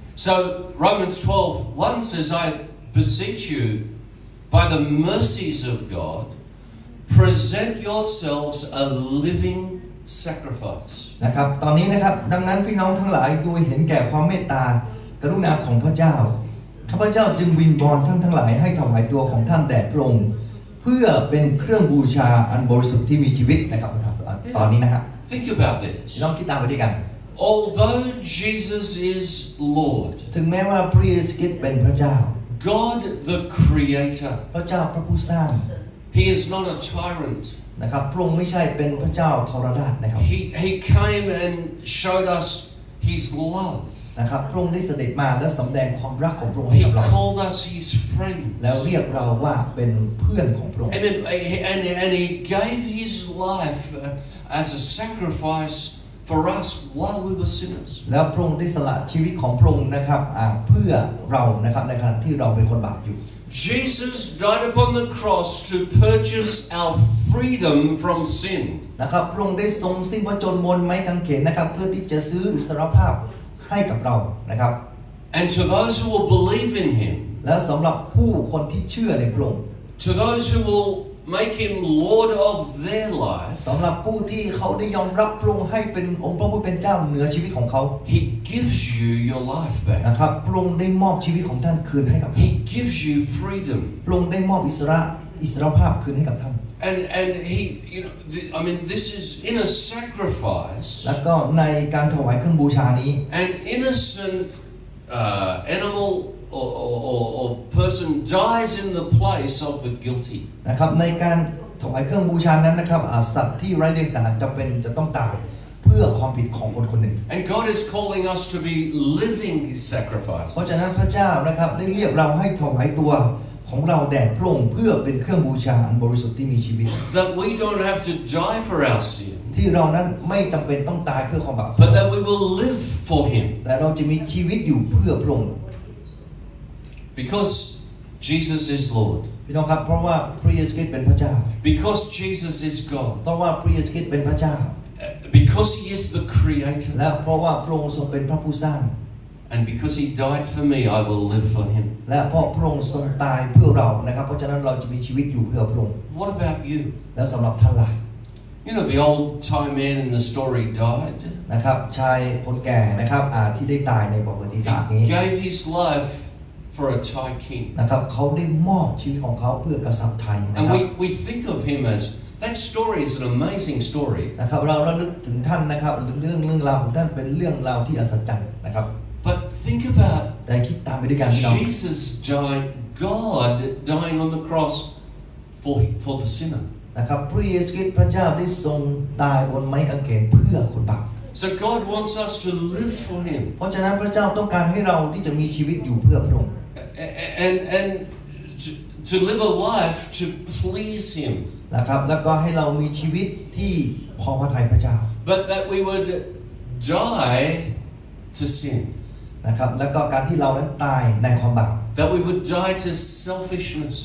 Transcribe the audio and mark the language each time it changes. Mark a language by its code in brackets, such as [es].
[en] So Romans 12:1 says, I beseech you by the mercies of God, present yourselves a living sacrifice. [th] นะครับตอนนี้นะครับดังนั้นพี่น้องทั้งหลายโดยเห็นแก่ความเมตตากรุณาของพระเจ้าข้าพเจ้าจึงวิงวอนท่านทั้งหลายให้ถวายตัวของท่านแด่พระองค์เพื่อเป็นเครื่องบูชาอันบริสุทธิ์ที่มีชีวิตนะครับตอนนี้นะครับ [en] Think about this. [th] พี่น้องคิดตามไปด้วยกัน [en] Although Jesus is Lord, [th] ถึงแม้ว่าพระเยซูคริสต์เป็นพระเจ้า [en] God the Creator, [th] พระเจ้าพระผู้สร้าง [en] He is not a tyrant. [th] นะครับพระองค์ไม่ใช่เป็นพระเจ้าทรราชนะครับ [en] He came and showed us His love. [th] นะครับพระองค์ได้เสด็จมาและสำแดงความรักของพระองค์ให้ [en] He [th] กับเรา [en] called us His friends. [th] แล้วเรียกเราว่าเป็นเพื่อนของพระองค์ [en] And He gave His life as a sacrifice for us while we were sinners. [th] แล้วพระองค์ได้สละชีวิตของพระองค์นะครับเพื่อเรานะครับในขณะที่เราเป็นคนบาปอยู่ [en] Jesus died upon the cross to purchase our freedom from sin. [th] นะครับพระองค์ได้ทรงสิ้นพระชนม์บนไม้กางเขนนะครับเพื่อที่จะซื้ออิสรภาพให้กับเรานะครับ [en] And to those who will believe in Him, [th] และสำหรับผู้คนที่เชื่อในพระองค์ [en] to those who will make Him Lord of their life, [th] สำหรับผู้ที่เขาได้ยอมรับพระองค์ให้เป็นองค์พระผู้เป็นเจ้าเหนือชีวิตของเขา [en] He gives you your life back. [th] นะครับพระองค์ได้มอบชีวิตของท่านคืนให้กับท่าน [en] He gives you freedom. [th] พระองค์ได้มอบอิสรภาพคืนให้กับท่าน [en] And He, this is in a sacrifice. [th] แล้วก็ในการถวายเครื่องบูชานี้ [en] An innocent animal or person dies in the place of the guilty. [th] นะครับในการถวายเครื่องบูชานั้นนะครับสัตว์ที่ไร้เดียงสาจะต้องตายเพื่อความผิดของคนคนหนึ่ง [en] And God is calling us to be living [th] เพราะ [en] sacrifices. [th] ฉะนั้นพระเจ้านะครับได้เรียกเราให้ถวายตัวของเราแด่พระองค์เพื่อเป็นเครื่องบูชาอันบริสุทธิ์ที่มีชีวิต [en] That we don't have to die for our sin, [th] ที่เรานั้นไม่จำเป็นต้องตายเพื่อความบาป [en] but that we will live for Him. [th] แต่เราจะมีชีวิตอยู่เพื่อพระองค์ [en] Because Jesus is Lord. [th] พี่น้องครับเพราะว่าพระเยซูคริสต์เป็นพระเจ้า [en] Because Jesus is God. [th] เพราะว่าพระเยซูคริสต์เป็นพระเจ้า [en] Because He is the Creator. [th] และเพราะว่าพระองค์ทรงเป็นพระผู้สร้าง [en] And because He died for me, I will live for Him. [th] และเพราะพระองค์ทรงตายเพื่อเรานะครับเพราะฉะนั้นเราจะมีชีวิตอยู่เพื่อพระองค์ [en] What about you? [th] แล้วสำหรับท่านล่ะ [en] You know, the old Thai man in the story died. [th] นะครับชายคนแก่นะครับที่ได้ตายในประวัติศาสตร์นี้ [en] He gave his life for a Thai king. [th] นะครับเขาได้มอบชีวิตของเขาเพื่อกษัตริย์ไทยนะ [en] And [th] ครับ [en] we think of him as, that story is an amazing story. [th] นะครับเราระลึกถึงท่านนะครับเรื่องราวของท่านเป็นเรื่องราวที่อัศจรรย์นะครับ [en] But think about [th] แต่คิดตามไปด้วยกันพี่น้อง [en] Jesus dying, God dying on the cross for the sinner. [th] นะครับพระเยซูคริสต์พระเจ้าได้ทรงตายบนไม้กางเขนเพื่อคนบาป [en] So God wants us to live for Him. [th] เพราะฉะนั้นพระเจ้าต้องการให้เราที่จะมีชีวิตอยู่เพื่อพระองค์ [en] And to live a life to please Him. [th] นะครับแล้วก็ให้เรามีชีวิตที่พอพระทัยพระเจ้า [en] But that we would die to sin. [th] นะครับแล้วก็การที่เรานั้นตายในความบาป [en] that we would die to selfishness,